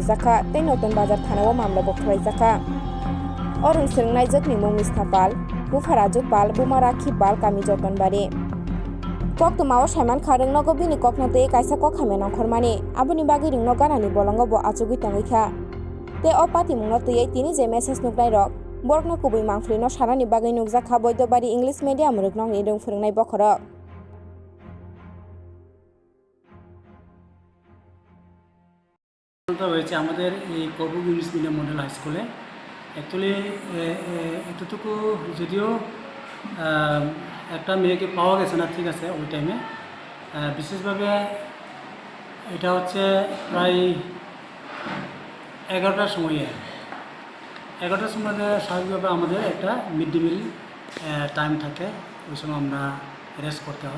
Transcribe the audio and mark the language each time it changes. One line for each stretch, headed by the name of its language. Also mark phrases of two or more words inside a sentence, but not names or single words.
Kok Borok: जाखा तै नतन बाजार थानाव मामला बक्थराय जाखा अरुण सोंनाय जोखनि मुं मिस्था पाल बुफाराजु पाल बुमाराखि पाल कामि जतनबारि कक्तमाव साइमान खारंग नगो बिनि कक्नते कायसा कखामे नंखरमानि आबुनि बागै रिंनो गानानि बलंग ब आचुगि तंगैखा ते अपाति मुंनो तुयै तिनि जे मेसेज नुकनाय रक बरकनो कुबै मांफुलिनो सारानि बागै नुकजाखा बयदबारि
English: English medium
Kok Borok: रोगनंनि रों फोरोंनाय बखरक
Bangla: হয়েছে আমাদের এই করবুক
English: English medium model high school
Bangla: অ্যাকচুয়ালি এতটুকু যদিও একটা মেয়েকে পাওয়া গেছে না, ঠিক আছে, ওই টাইমে বিশেষভাবে এটা হচ্ছে প্রায় 11টার সময়ে স্বাভাবিকভাবে আমাদের একটা
English: mid day meal time
Bangla: থাকে, ওই সময় আমরা রেস্ট করতে হয়।